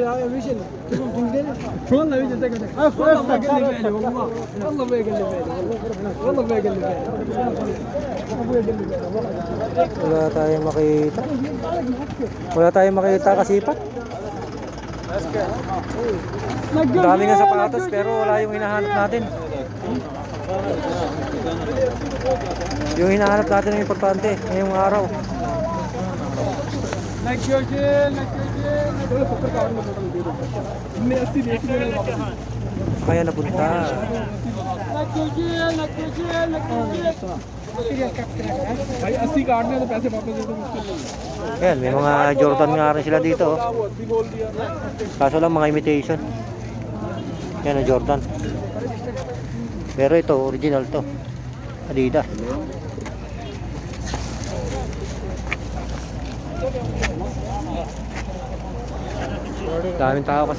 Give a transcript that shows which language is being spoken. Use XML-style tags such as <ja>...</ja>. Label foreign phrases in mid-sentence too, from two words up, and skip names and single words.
<ar>والله يجي تقعد. والله ما قال لي بالي والله ما قال لي بالي والله ما قال لي بالي.</ar> <tl>Wala tayong makita. Wala tayong makita kasipat. Ang dami nga sapatos pero wala yung hinahanap natin. Yung hinahanap natin ang importante ngayong araw. Kaya napunta.</tl> <hi>भाई 80 काटने तो पैसे वापस दे दो मुश्किल नहीं।</hi> <tl>Yan, may mga Jordan nga rin sila dito. Kaso lang mga imitation. Yan ang Jordan. Pero ito, original to. Adidas. Daming tao kasi.</tl>